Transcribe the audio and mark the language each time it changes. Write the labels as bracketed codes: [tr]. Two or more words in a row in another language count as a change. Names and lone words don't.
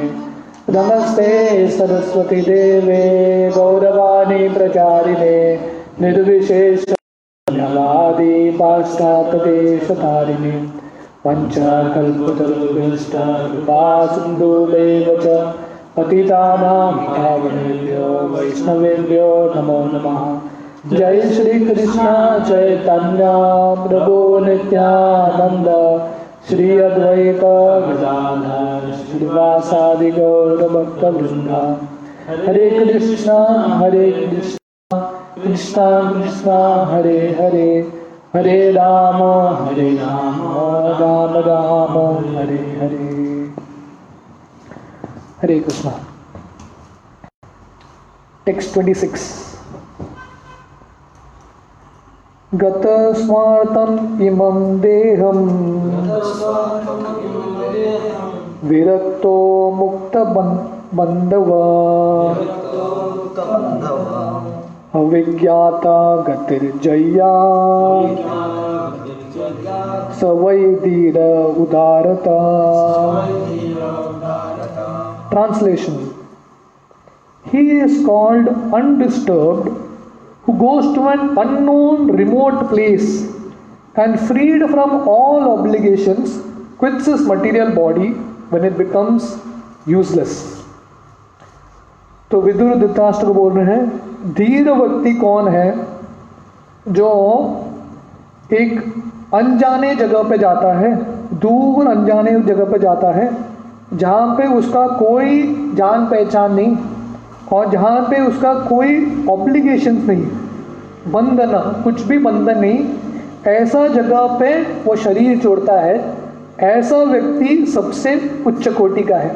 [sa] नमस्ते सरस्वती देवे गौरवाणी प्रचारिणे निर्विशेष शून्यवादी पाश्चात्यदेशतारिणे वञ्चाकल्पतरुभ्यश्च कृपा सिन्धुभ्येव च पतितानां पावनेभ्यो वैष्णवेभ्यो नमो नमः। जय श्री कृष्ण चैतन्य प्रभु नित्यानंद श्री अद्वैत गदाधर श्रीवासादि गौर भक्तवृंद। हरे कृष्ण कृष्ण कृष्ण हरे हरे हरे राम राम राम हरे हरे। [hi] हरे कृष्ण। टेक्स्ट 26। [sa] गत स्वार्थम इमं देहम विरक्तो मुक्त बंधव अविज्ञाता गतिर्जया स वै धीर उदारता। [en] Translation: He is called undisturbed who goes to an unknown remote place and freed from all obligations quits his material body when it becomes useless. [hi] तो विदुर धृतराष्ट्र को बोल रहे हैं, धीर व्यक्ति कौन है जो एक अनजाने जगह पे जाता है, दूर अनजाने जगह पे जाता है जहाँ पे उसका कोई जान पहचान नहीं और जहाँ पे उसका कोई ऑब्लिगेशंस नहीं, बंधन, कुछ भी बंधन नहीं, ऐसा जगह पे वो शरीर छोड़ता है, ऐसा व्यक्ति सबसे उच्च कोटि का है।